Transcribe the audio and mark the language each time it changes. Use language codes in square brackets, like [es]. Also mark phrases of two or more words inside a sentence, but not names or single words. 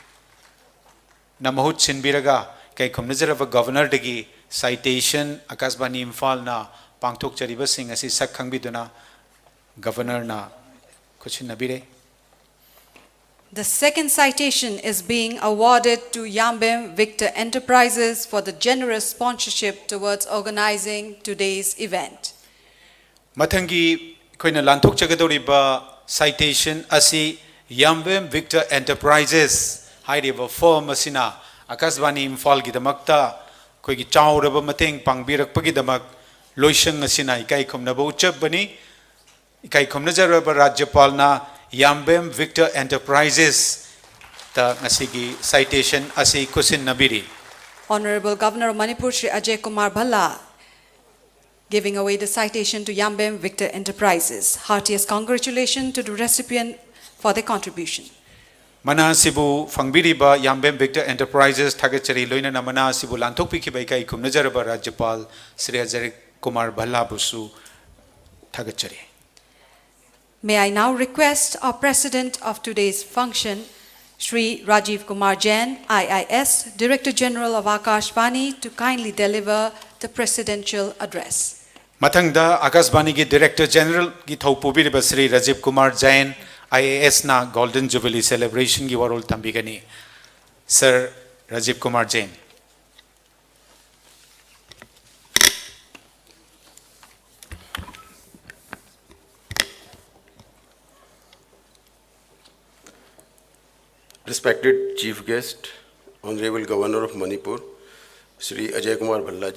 [mni] na mahut sinbiraga kai khumnajaraba governor dagi citation Akashvani Imphal na pangthok chariba sing asi sak khangbiduna governor na kuchinabire. [en] The second citation is being awarded to Yambem Victor Enterprises for the generous sponsorship towards organizing today's event. [mni] Mathangi koina lanthok chagadoriba citation asi Yambem Victor Enterprises hairiba firm asina Akashvani Imphal gidamakta koigi chauraba mateng pangbirakpagi damak loisang asina ikai khumnaba uchabani ikai khumnajaraba rajyapalna Yambem Victor Enterprises ta ngasigi citation asi kusin nabiri. [en] Honorable Governor of Manipur, Shri Ajay Kumar Bhalla, giving away the citation to Yambem Victor Enterprises. Heartiest congratulations to the recipient for their contribution. [mni] Mana sibu fangbiriba Yambem Victor Enterprises thagachari loina na mana sibu lanthok pikibai kai khumnajaraba rajyapal Shri Ajay Kumar Bhalla busu thagachari. [en] May I now request our President of today's function, Shri Rajiv Kumar Jain, IIS, Director General of Akashvani, to kindly deliver the presidential address. [mni] Mathangda Akashvani gi [en] Director General [mni] gi thopubiriba Shri Rajiv Kumar Jain IAS na [en] Golden Jubilee celebration [mni] gi warol tambigani. [en] Sir Rajiv Kumar Jain. Respected Chief Guest, Honorable Governor of Manipur, Shri Ajay Kumar Bhalla